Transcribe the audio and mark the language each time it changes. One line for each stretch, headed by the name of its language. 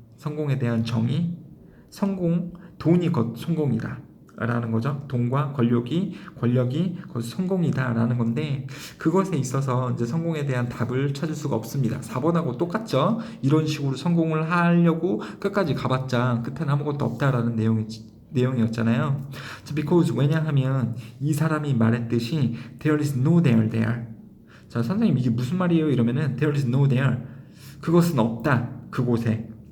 Korean: 성공에 대한 정의, 돈이 곧 성공이다 라는 거죠. 돈과 권력이 곧 성공이다 라는 건데, 그것에 있어서 이제 성공에 대한 답을 찾을 수가 없습니다. 4번하고 똑같죠. 이런 식으로 성공을 하려고 끝까지 가봤자 끝에는 아무것도 없다라는 내용이었잖아요.
English: because,
Korean: 왜냐하면 이 사람이 말했듯이
English: there is no there.
Korean: 자, 선생님 이게 무슨 말이에요? 이러면은
English: there is no there,
Korean: 그것은 없다 그곳에.